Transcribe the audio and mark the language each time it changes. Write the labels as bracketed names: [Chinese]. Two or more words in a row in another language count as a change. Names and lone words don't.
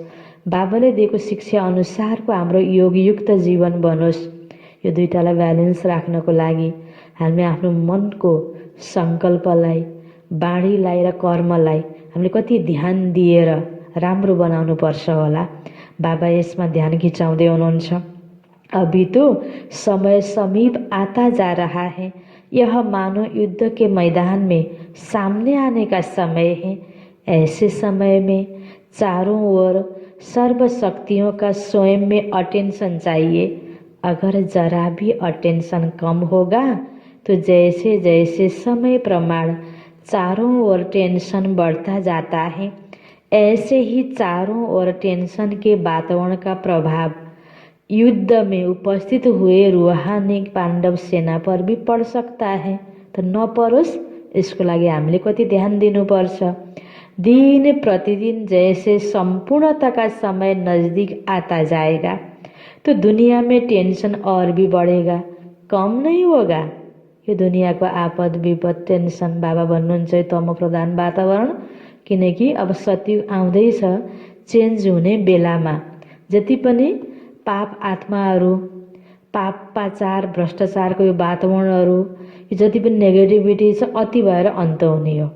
[Nepali] बाबाले दिएको शिक्षा अनुसारको हाम्रो योगयुक्त जीवन बनोस्। यो दुईटालाई ब्यालेन्स राख्नको लागि हामीले आफ्नो मनको सङ्कल्पलाई, बाणीलाई र कर्मलाई हामीले कति ध्यान दिएर राम्रो बनाउनु पर्छ होला। बाबा यसमा ध्यान खिचाउँदै हुनुहुन्छ। [Hindi] अभी तो समय समीप आता जा रहा है। यह मानो युद्ध के मैदान में सामने आने का समय है। ऐसे समय में चारों ओर सर्व शक्तियों का स्वयं में अटेंशन चाहिए। अगर जरा भी अटेंशन कम होगा तो जैसे जैसे समय प्रमाण चारों ओर टेंशन बढ़ता जाता है, ऐसे ही चारों ओर टेंशन के वातावरण का प्रभाव युद्ध में उपस्थित हुए रूहानी पाण्डव सेना पर भी पड़ सकता है। [Nepali] तो नपरोस्, यसको लागि हामीले कति ध्यान दिनुपर्छ। [Hindi] दिन प्रतिदिन जैसे संपूर्णता का समय नज़दीक आता जाएगा तो दुनिया में टेंशन और भी बढ़ेगा, कम नहीं होगा। [Nepali] यो दुनियाँको आपद विपद टेंशन बाबा भन्नुहुन्छ तम प्रधान वातावरण, किनकि अब सतयुग आउँदैछ। चेन्ज हुने बेलामा जति पनि पाप आत्माहरू, पापाचार भ्रष्टाचारको यो वातावरणहरू, यो जति पनि नेगेटिभिटी छ अति भएर अन्त हुने हो।